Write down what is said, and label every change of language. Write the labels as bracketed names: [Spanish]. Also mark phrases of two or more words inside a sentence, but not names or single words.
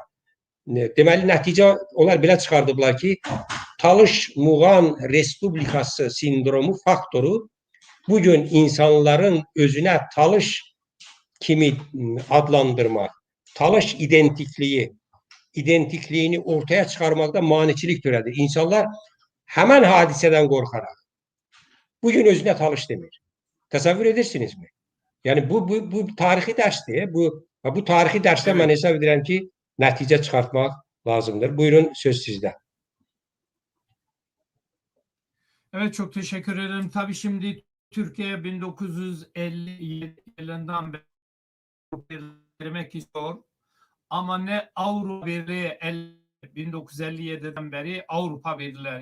[Azerbaijani] Deməli, nəticə onlar belə çıxardıblar ki, Talış Muğan Respublikası sindromu faktoru bugün insanların özünə Talış kimi adlandırmaq, Talış identikliyini ortaya çıxarmaqda maniçilik törədir. İnsanlar həmən hadisədən qorxaraq bugün özünə Talış demir. Təsəvvür edirsinizmi? Yəni, bu tarixi dərsdir. Bu tarixi dərsdə mən hesab edirəm ki, nəticə çıxartmaq lazımdır. Buyurun, söz sizdə. [Turkish] Evet, çok teşekkür ederim. Tabii şimdi Türkiye 1950 yılından beri vermek istiyor. Ama ne Avrupa Birliği 1957'den beri Avrupa Birliği.